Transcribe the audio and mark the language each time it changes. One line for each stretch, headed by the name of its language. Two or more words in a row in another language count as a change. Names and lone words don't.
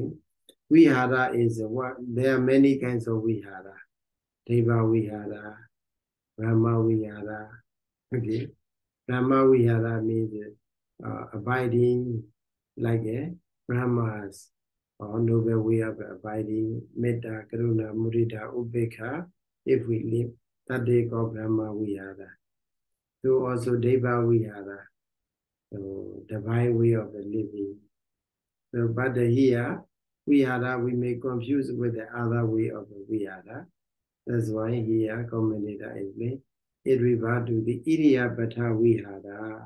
English: Vihara is what there are many kinds of Vihara.
Pali: Deva Vihara, Brahma Vihara.
English: Okay.
Pali: Brahma Vihara
English: means abiding like a Brahmas. or noble way of abiding,
Pali: metta, karuna, mudita, upekkha,
English: if we live, that they call
Pali: Brahma Vihara.
English: So also
Pali: Deva Vihara,
English: so divine way of the living. So, but here, Vihara, we may confuse with the other way of the Vihara. That's why here, commentator explains, it refers to the
Pali: Iddhiyapata Vihara.